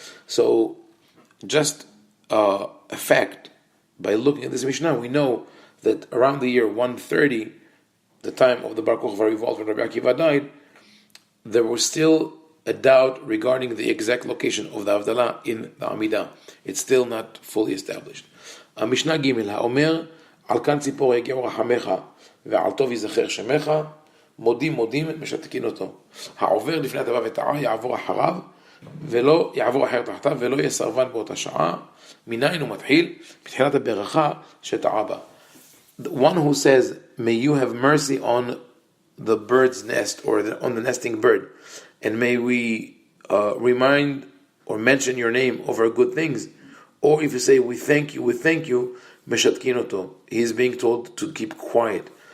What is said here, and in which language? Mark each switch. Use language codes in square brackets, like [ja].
[en] So, just a fact, by looking at this Mishnah, we know that around the year 130, the time of the Bar Kokhba revolt when Rabbi Akiva died, there was still a doubt regarding the exact location of the Havdalah in the Amidah. It's still not fully established. [he] Mishnah Gimel HaOmer Al kan tzipor yagi'u rachamecha ve'al tov yizacher shemecha modim משתקין אותו. העובר לפני הטבע וטעה יעבור אחריו ולא יעבור אחר תחתיו ולא יהיה סרבן באותה שעה. מניין הוא מתחיל? בתחילת הברכה שטעה בה. [en] The one who says, may you have mercy on the bird's nest, or on the nesting bird, and may we remind or mention your name over good things, or if you say we thank you, [he] meshatkin oto, [en] he is being told to keep quiet.